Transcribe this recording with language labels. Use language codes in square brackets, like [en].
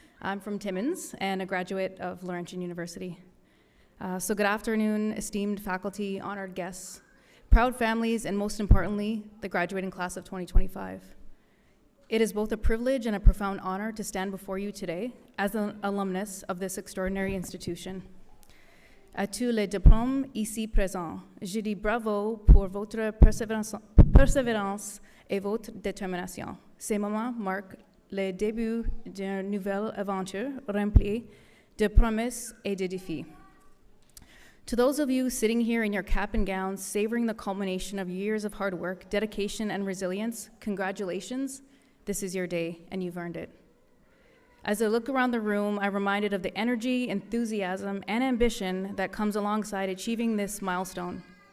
[en] I'm from Timmins and a graduate of Laurentian University. So good afternoon, esteemed faculty, honored guests, proud families, and most importantly, the graduating class of 2025. It is both a privilege and a profound honor to stand before you today as an alumnus of this extraordinary institution. [fr] À tous les diplômes ici présents, je dis bravo pour votre persévérance et votre détermination. Ces moments marquent le début d'une nouvelle aventure remplie de promesses et de défis. [en] To those of you sitting here in your cap and gowns, savoring the culmination of years of hard work, dedication, and resilience, congratulations. This is your day, and you've earned it. As I look around the room, I'm reminded of the energy, enthusiasm, and ambition that comes alongside achieving this milestone.